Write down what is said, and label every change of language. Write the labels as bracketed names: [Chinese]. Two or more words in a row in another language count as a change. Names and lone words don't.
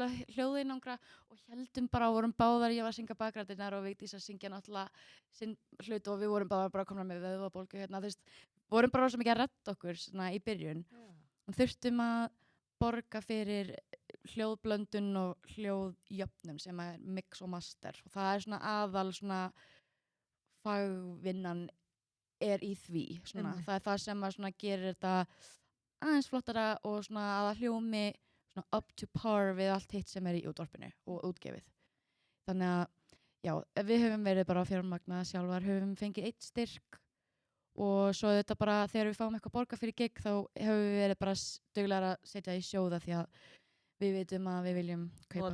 [Icelandic] að hljóðeinangra og heldum bara og vorum báðar, ég var að syngja bakrættirnar og Vigdís að syngja náttúrulega sinn hlut og við vorum bara komna með vöðvabólgu þú veist, vorum bara svo mikið að redda okkur svona í byrjun og þurftum að borga fyrir hljóðblöndun og hljóðjöfnun sem er mix og master og það svona aðal svona fagvinnan er í því svona. Það það sem að svona gerir þetta aðeins flottara og svona að hljómi svona [English] up to par [Icelandic] við allt hitt sem í útvarpinu og útgefið. Þannig að já, við höfum verið bara að fjármagna sjálfar, höfum fengið 1 styrk og svo þetta bara þegar við fáum eitthvað borga fyrir gig þá höfum við verið bara duglegar að setja í sjóða því að við vitum að við viljum kaupa.